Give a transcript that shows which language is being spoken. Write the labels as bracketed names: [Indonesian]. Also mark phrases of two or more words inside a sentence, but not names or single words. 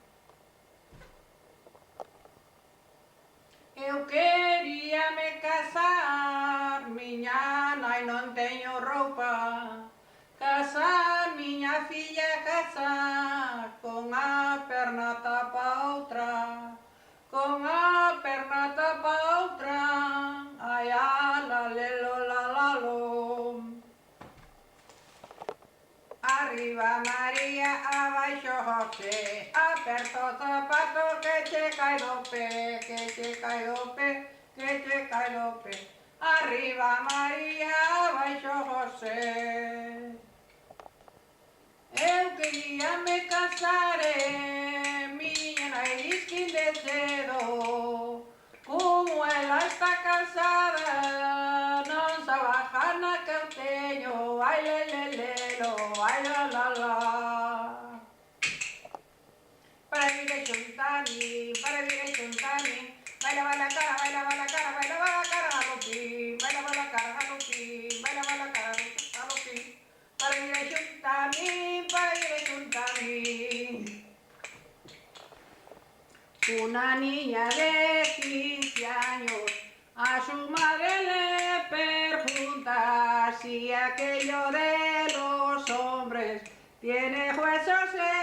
[Galician] Eu quería me casar, miña nai non teño roupa, casar, miña filla casar, con a perna tapa outra, con a perna tapa outra, ai ala lelo la la lo. Arriba María, abaixo José, aperta o zapato que che cae do pé, que che cae do pé, que che cae do pé. Arriba María, abaixo José. Eu quería me casar, miña nai disque de cedo, como ela está casada, non sabe a gana que eu teño, ai lelelelo, ai la la la. Para vir a xuntarme, [Spanish] bailaba la cara, bailaba la cara, bailaba la cara a lo fin, bailaba la cara a lo fin, bailaba la cara a lo fin. [Galician] Para vir a xuntarme, [Spanish] una niña de 15 años a su madre le pregunta si aquello de los hombres tiene huesos